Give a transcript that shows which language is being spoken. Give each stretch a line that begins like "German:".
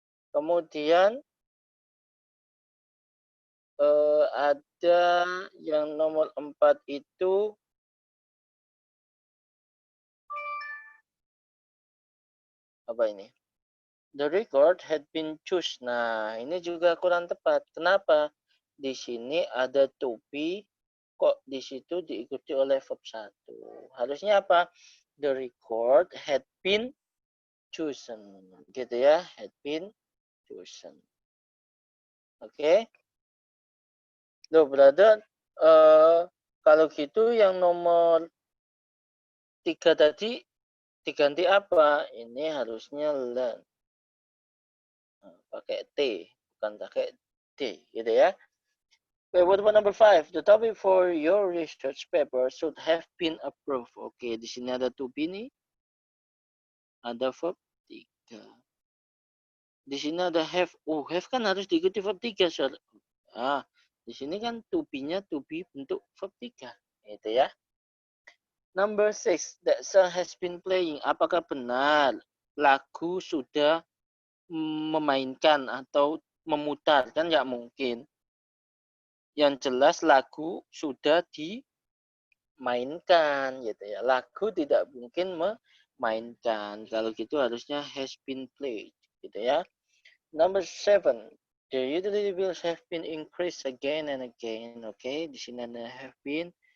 Indonesian: Kemudian ada yang nomor 4 itu apa ini?
English: The record had been chosen.
Indonesian: Nah, ini juga kurang tepat. Kenapa? Di sini ada to be, kok di situ diikuti oleh verb 1. Harusnya apa?
English: The record had been chosen.
Indonesian: Gitu ya,
English: had been chosen.
Indonesian: Oke. Loh, brother, kalau gitu yang nomor 3 tadi diganti apa? Ini harusnya learn. Nah, pakai T, bukan pakai D, gitu ya.
English: Okay, what about number 5? The topic for your research paper should have been approved.
Indonesian: Oke, di sini ada to be nih. Ada verb 3. Di sini ada have. Oh, have kan harus diikuti verb 3, Sir. Ah, di sini kan to be-nya to be bentuk verb 3. Itu ya.
English: Number 6, that song has been playing.
Indonesian: Apakah benar lagu sudah memainkan atau memutar? Kan nggak mungkin. Yang jelas lagu sudah dimainkan gitu ya. Lagu tidak mungkin memainkan. Kalau gitu harusnya has been played gitu ya.
English: Number 7. The utility bills have been increased again and again.
Indonesian: Oke,
English: okay.
Indonesian: Di sini ada have been.